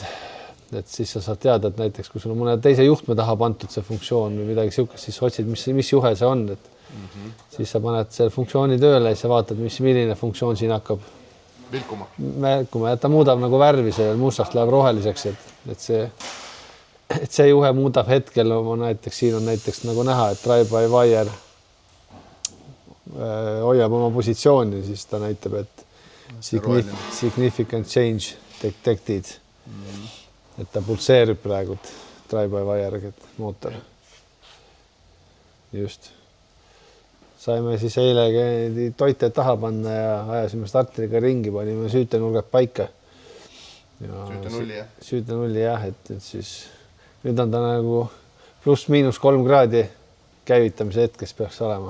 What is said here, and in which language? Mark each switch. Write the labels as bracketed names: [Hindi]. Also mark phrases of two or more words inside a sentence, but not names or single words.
[Estonian] Et siis sa saad teada, et näiteks kui sul on mõne teise juhtme taha pantud see funktsioon või midagi siukest, siis otsid, mis juhe see on. Et siis sa paned selle funktsiooni tööle ja sa vaatad, milline funktsioon siin hakkab märkuma. Ja ta muudab nagu värvi, see mustast läheb roheliseks, et see juhe muudab hetkel, näiteks siin on näiteks nagu näha, et drive-by-wire hoiab oma positsiooni, siis ta näitab, et [English] significant change detected. [Estonian] Et ta pulseerib praegu drive-by-wire mootor. Just. Saime siis eile toite taha panna ja ajasime starteriga ringi, panime süütenurgad paika. Süütenulli, jah, et siis nüüd on ta nagu +-3 kraadi käivitamise hetkes peaks olema.